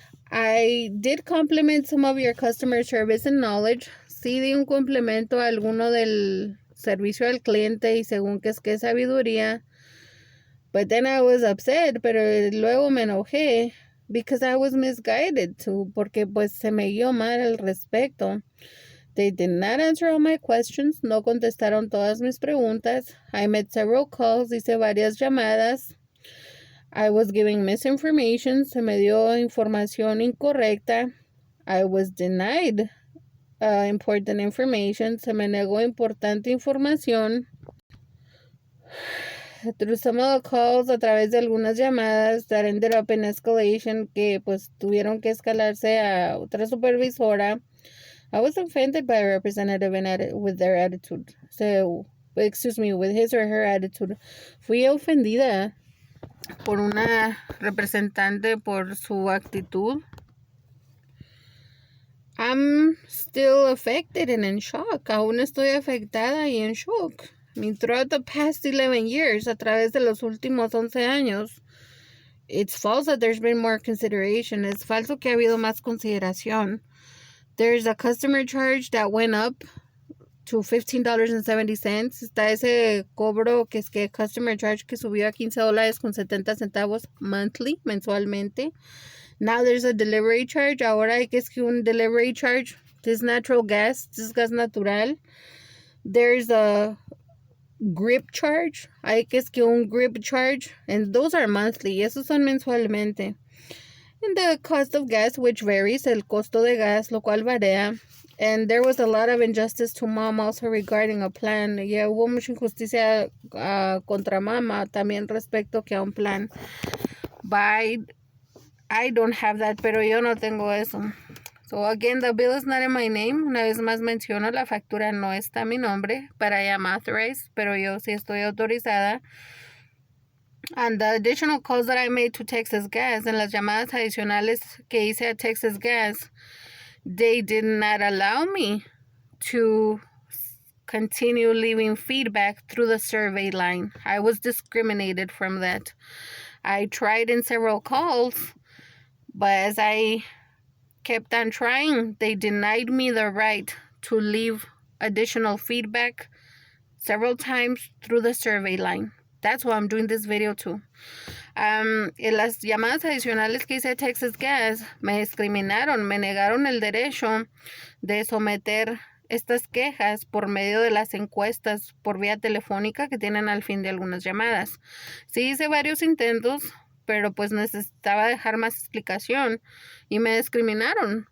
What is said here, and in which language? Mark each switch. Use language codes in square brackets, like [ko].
[en] I did compliment some of your customer service and knowledge. [es] Sí di un complemento a alguno del servicio al cliente y según que es que sabiduría. [en] But then I was upset, [es] pero luego me enojé [en] because I was misguided too, [es] porque pues se me guió mal al respecto. [en] They did not answer all my questions, [es] no contestaron todas mis preguntas. [en] I made several calls, [es] hice varias llamadas. [en] I was giving misinformation, [es] se me dio información incorrecta. [en] I was denied important information, [es] se me negó importante información. [en] Through some of the calls, [es] a través de algunas llamadas [en] that ended up in escalation, [es] que pues tuvieron que escalarse a otra supervisora. [en] I was offended by a representative with their attitude. With his or her attitude. [es] Fui ofendida por una representante por su actitud. [en] I'm still affected and in shock. [es] Aún estoy afectada y en shock. [en] I mean, throughout the past 11 years, [es] a través de los últimos 11 años, [en] it's false that there's been more consideration. [es] Es falso que ha habido más consideración. [en] There's a customer charge that went up to $15.70. [es] Está ese cobro que es que customer charge que subió a $15.70 monthly, mensualmente. [en] Now there's a delivery charge. [es] Ahora hay que es que un delivery charge. [en] This natural gas, [es] this gas natural. [en] There's a grip charge. [es] Hay que es que un grip charge. [en] And those are monthly. [es] Esos son mensualmente. [en] And the cost of gas, which varies. [es] El costo de gas, lo cual varía. [en] And there was a lot of injustice to mom also regarding a plan. [es] Yeah, hubo mucha injusticia contra mama también respecto que a un plan. [en] But I don't have that, [es] pero yo no tengo eso. [en] So again, the bill is not in my name. [es] Una vez más menciono, la factura no está a mi nombre, [en] but I am authorized, [es] pero yo sí estoy autorizada. [en] And the additional calls that I made to Texas Gas, [es] en las llamadas adicionales que hice a Texas Gas, [en] they did not allow me to continue leaving feedback through the survey line. I was discriminated from that. I tried in several calls, but as I kept on trying, they denied me the right to leave additional feedback several times through the survey line. That's why I'm doing this video too. [es] En las llamadas adicionales que hice a Texas Gas, me discriminaron, me negaron el derecho de someter estas quejas por medio de las encuestas por vía telefónica que tienen al fin de algunas llamadas. Sí hice varios intentos, pero pues necesitaba dejar más explicación y me discriminaron.